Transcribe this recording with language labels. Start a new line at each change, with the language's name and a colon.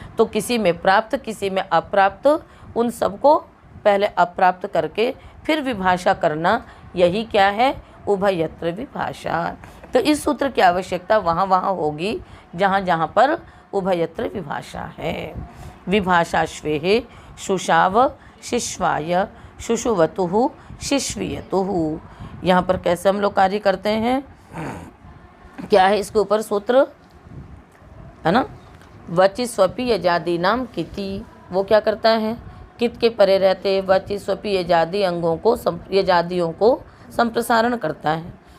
Hindi: तो किसी में प्राप्त किसी में अप्राप्त, उन सबको पहले अप्राप्त करके फिर विभाषा करना, यही क्या है? उभयत्र विभाषा। तो इस सूत्र की आवश्यकता वहाँ वहाँ होगी जहाँ जहाँ पर उभयत्र विभाषा है।
Sanskrit: विभाषाश्वेः शुशाव शिश्वाय शुशुवतुः शिश्वीयतुः।
Hindi: यहाँ पर कैसे हम लोग कार्य करते हैं? क्या है इसके ऊपर सूत्र? है ना,
Sanskrit: वचि स्वपी यजादि नाम किति।
Hindi: वो क्या करता है? कित के परे रहते वचि स्वपी यजादि अंगों को, यजादियों को संप्रसारण करता है।